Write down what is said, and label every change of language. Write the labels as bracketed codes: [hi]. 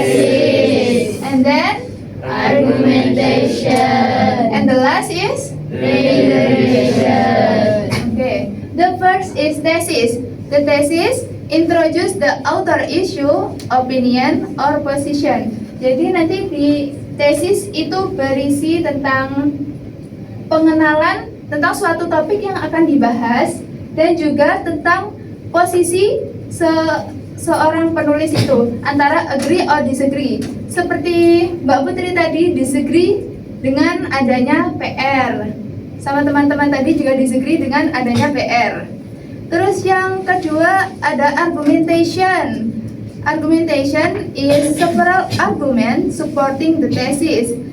[en] Thesis. and then Argumentation. and the last is Reiteration. okay. The first is thesis. The thesis introduce the author issue, opinion, or position. [id] Jadi nanti di tesis itu berisi tentang pengenalan tentang suatu topik yang akan dibahas dan juga tentang posisi seorang penulis itu antara [en] agree or disagree. [id] Seperti Mbak Putri tadi disagree dengan adanya PR. Sama teman-teman tadi juga disagree dengan adanya PR. Terus yang kedua ada argumentation. [en] Argumentation is several argument supporting the thesis.